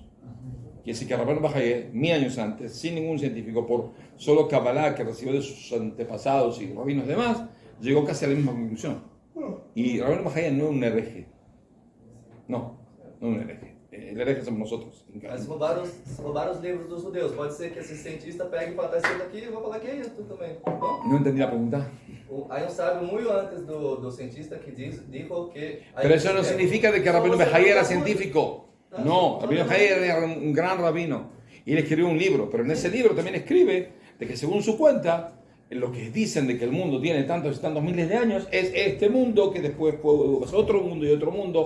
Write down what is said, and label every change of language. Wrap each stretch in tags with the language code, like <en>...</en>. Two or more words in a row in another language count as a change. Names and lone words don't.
<es>Quiere decir que Rabbeinu Bajayé, 1000 años antes, sin ningún científico, por solo Kabbalah que recibió de sus antepasados y rabinos demás, llegó casi a la misma conclusión. Y Rabbeinu Bajayé no es un hereje. No es un hereje. El hereje somos nosotros.</es> <pt>Mas roubaram os livros dos judeus. Pode ser que esse cientista pegue e fale, tá escrito aqui, eu vou falar que é isso também.</pt> <es>No entendí la pregunta. Hay un sabio muy antes</es> <pt>do cientista</pt> <es>que dijo que... Pero eso no significa de que Rabbeinu Bajayé era científico. No, Rabbeinu Bajayé era un gran rabino. Y él escribió un libro. Pero en ese libro también escribe de que según su cuenta, lo que dicen de que el mundo tiene tantos y tantos miles de años es este mundo que después fue otro mundo y otro mundo.</es>